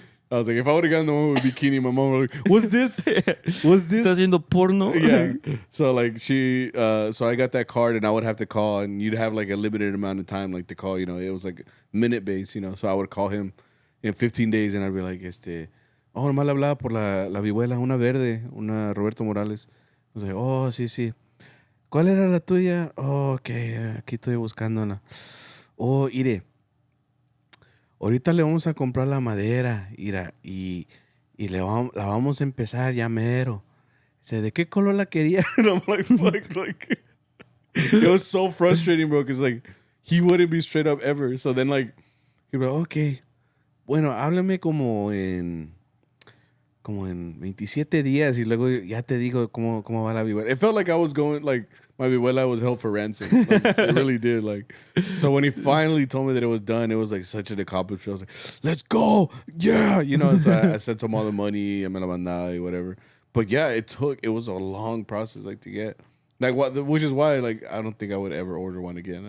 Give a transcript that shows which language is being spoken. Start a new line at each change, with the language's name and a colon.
English: I was like, if I would have gotten the one with bikini, my mom would like, what's this? What's this?
Spanish: ¿Estás haciendo porno?
English: Yeah. So like so I got that card and I would have to call and you'd have like a limited amount of time like to call, you know. It was like minute based, you know. So I would call him in 15 days and I'd be like,
Spanish: Oh, nomás le hablaba por la vihuela, una verde, una Roberto Morales.
English: I was like, oh,
Spanish: sí, sí. ¿Cuál era la tuya? Oh, ok, aquí estoy buscándola. Oh, mire, ahorita le vamos a comprar la madera, mira, y la vamos a empezar ya mero. Dice, ¿de qué color la quería?
English: And I'm like, fuck, like, it was so frustrating, bro, because, like, he wouldn't be straight up ever. So then, like, he'd be like,
Spanish: okay, bueno, háblame como en 27 días y luego ya te digo cómo va la vihuela.
English: It felt like I was going, like, my vihuela was held for ransom. Like, it really did. Like, so when he finally told me that it was done, it was like such an accomplishment. I was like, let's go. Yeah. You know, so I sent him all the money,
Spanish: me la mandaba,
English: whatever. But yeah, it was a long process, like, to get. Like, which is why, like, I don't think I would ever order one again.